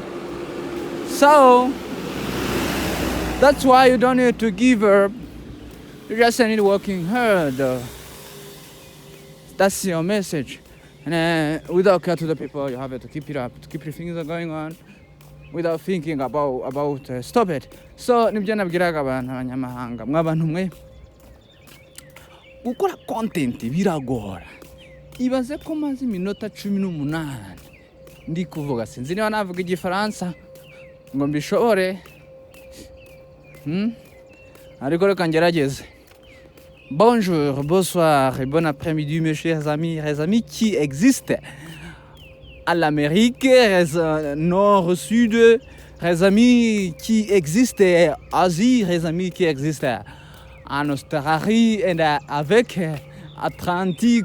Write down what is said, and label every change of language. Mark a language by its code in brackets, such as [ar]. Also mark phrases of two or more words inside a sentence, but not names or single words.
[en] So that's why you don't need to give up. You just need working hard. That's your message. And without care to the people, you have to keep it up, to keep your things going on, without thinking about stop it. [rw] So nibyo nabwiraga abantu abanyamahanga mwabantu mwe gukora content biragora. Ibaze ko maze iminota 18 ndi kuvuga, sinzi niba navuga igifaransa ngo mbishobore. Ariko reka ngerageze. [fr] Bonjour, bonsoir et bon après-midi mes chers amis qui existent à l'Amérique, nord, sud, les amis qui existent en Asie, les amis qui existent en Australie et avec Atlantique.